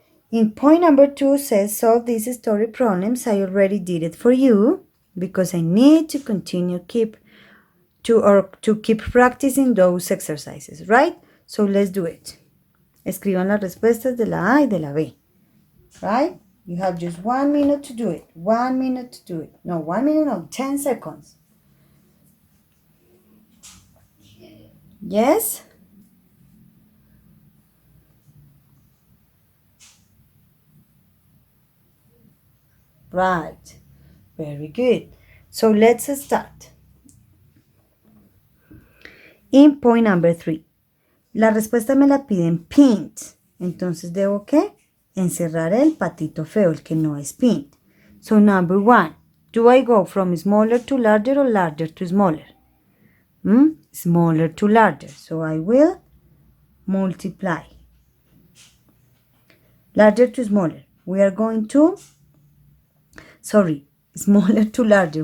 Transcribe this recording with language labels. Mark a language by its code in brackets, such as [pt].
[en] In point number 2 says, solve these story problems. I already did it for you because I need to continue keep practicing those exercises, right? So let's do it. [es] Escriban las respuestas de la A y de la B, [en] right? You have just 1 minute to do it. 1 minute to do it. No, 1 minute, no, 10 seconds. Yes? Right. Very good. So let's start. In point number 3. [es] La respuesta me la piden pinned. Entonces, ¿debo qué? Encerrar el patito feo, el que no es pinned. [en] So, number 1. Do I go from smaller to larger or larger to smaller? Smaller to larger. So, I will multiply. Larger to smaller. We are going to, smaller to larger.